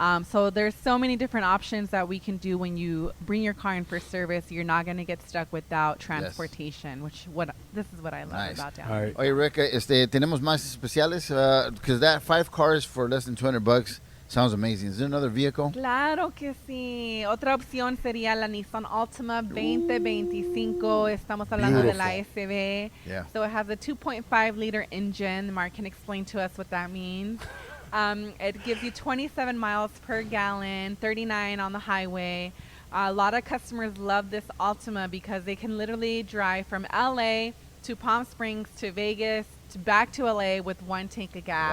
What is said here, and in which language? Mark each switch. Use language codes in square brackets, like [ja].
[en] So there's so many different options that we can do when you bring your car in for service. You're not going to get stuck without transportation, this is what I love about Downey. All right. [es] Oye, Rick, tenemos más especiales [en] because that 5 cars for less than $200 sounds amazing. Is there another vehicle? [es] Claro que sí. Otra opción sería la Nissan Altima 2025. Estamos hablando de la SB. [en] Yeah. So it has a 2.5-liter engine. Mark can explain to us what that means. It gives you 27 miles per gallon, 39 on the highway. A lot of customers love this Altima because they can literally drive from LA to Palm Springs to Vegas back to LA with 1 tank of gas.